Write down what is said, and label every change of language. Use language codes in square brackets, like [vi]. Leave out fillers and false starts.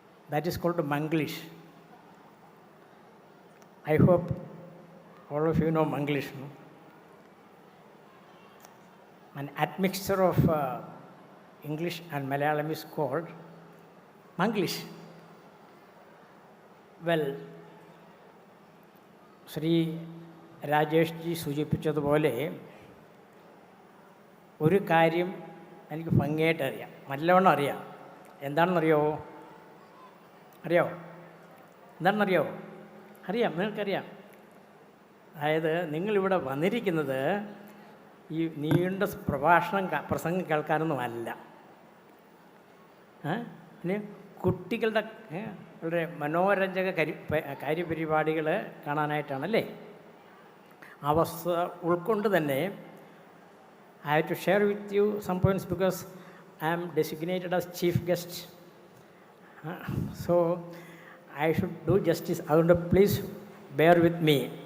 [en] That is called Manglish. I hope all of you know Manglish. No? An admixture of English and Malayalam is called Manglish. [ml] Well, Shri Rajesh G സൂചിപ്പിച്ചതുപോലെ ഒരു കാര്യം എനിക്ക് ഭംഗിയായിട്ട് അറിയാം, നല്ലവണ്ണം അറിയാം. എന്താണെന്നറിയാമോ? എന്താണെന്നറിയാമോ? അറിയാം, നിങ്ങൾക്കറിയാം. അതായത് നിങ്ങളിവിടെ വന്നിരിക്കുന്നത് ഈ നീണ്ട പ്രസംഗം കേൾക്കാനൊന്നുമല്ല. പിന്നെ കുട്ടികളുടെ വളരെ മനോരഞ്ജക കാര്യപരിപാടികൾ കാണാനായിട്ടാണല്ലേ. അവസ്ഥ ഉൾക്കൊണ്ട് തന്നെ [en] I have to share with you some points because I am designated as chief guest. So I should do justice. അതുകൊണ്ട് please bear with me.